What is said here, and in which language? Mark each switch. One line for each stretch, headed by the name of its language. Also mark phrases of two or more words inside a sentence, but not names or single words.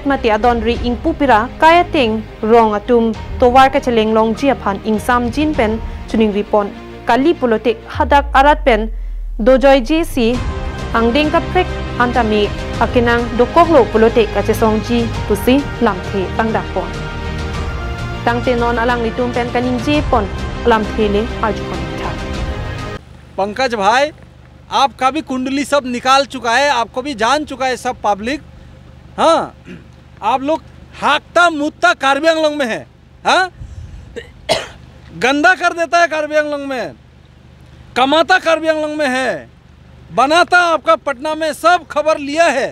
Karbi: mati adon ri ingpupira kaya ting rong atum Tovar ka cheleng long ji aphan ingsam jin pen chuning ripon kali politik hadak arat pen dojoy jc angdeng ka prek antami akinang dokoklo politik ka chesong ji pusi lamthe pangdakpon tangte non alang litum pen kaning ji pon lamthe le ajok था
Hindi: पंकज भाई आपका भी कुंडली सब निकाल चुका है, आपको भी जान चुका है सब पब्लिक। हाँ, आप लोग हाकता मुत्ता कार्बी आंगलोंग में है, हाँ गंदा कर देता है कार्बी आंगलोंग में, कमाता कार्बी आंगलोंग में है, बनाता आपका पटना में, सब खबर लिया है।